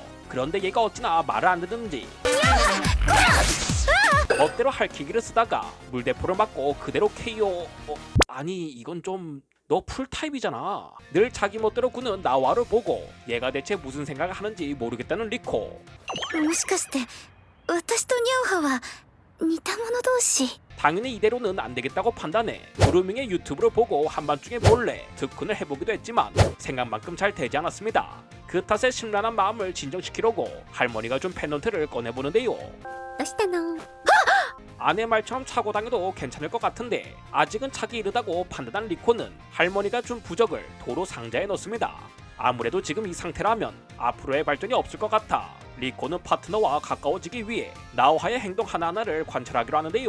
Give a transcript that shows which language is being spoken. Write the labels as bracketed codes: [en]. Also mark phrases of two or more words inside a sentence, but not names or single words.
[ko] 그런데 얘가 어찌나 말을 안 듣는지 멋대로 할퀴기를 쓰다가 물대포를 맞고 그대로 KO. 아니 이건 좀 너 풀타입이잖아. 늘 자기 멋대로 구는 나와를 보고 얘가 대체 무슨 생각을 하는지 모르겠다는 리코. [ja] もしかして私とニャオハは似た者同士。 [ko] 당연히 이대로는 안 되겠다고 판단해 그루밍의 유튜브를 보고 한밤중에 몰래 특훈을 해보기도 했지만 생각만큼 잘 되지 않았습니다. 그 탓에 심란한 마음을 진정시키려고 할머니가 준 펜던트를 꺼내보는데요. [ja] どうしたの？ [ko] 아내 말처럼 차고 다녀도 괜찮을 것 같은데 아직은 차기 이르다고 판단한 리코는 할머니가 준 부적을 도로 상자에 넣습니다. 아무래도 지금 이 상태라면 앞으로의 발전이 없을 것 같아 리코는 파트너와 가까워지기 위해 나오하의 행동 하나하나를 관찰하기로 하는데요.